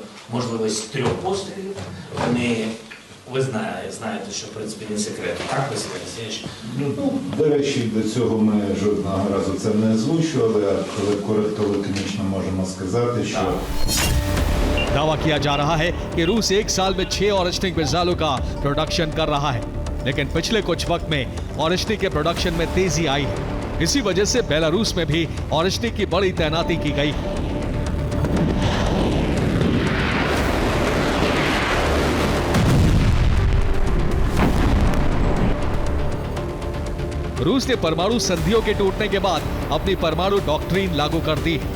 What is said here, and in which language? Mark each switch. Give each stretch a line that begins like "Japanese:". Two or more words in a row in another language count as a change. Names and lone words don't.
Ukrainian: можливість 3 пострілів. Ви знаєте, що в принципі не секрет. Так, Василь Олексійович? Ну, до речі, до цього ми жодного разу це не озвучували, а коли лаконічно можемо сказати, що
Hindi: दावा किया जा रहा है कि रूस एक साल में 6 ऑरिस्टिक मिसाइलों का प्रोडक्शन कर रहा है, लेकिन पिछले कुछ वक्त में ऑरिस्टिक के प्रोडक्शन में तेजी आई है। इसी वजह से बेलारूस में भी ऑरिस्टिक की बड़ी तैनाती की गई है। रूस ने परमाणु संधियों के टूटने के बाद अपनी परमाणु डॉक्ट्रिन लागू कर दी है।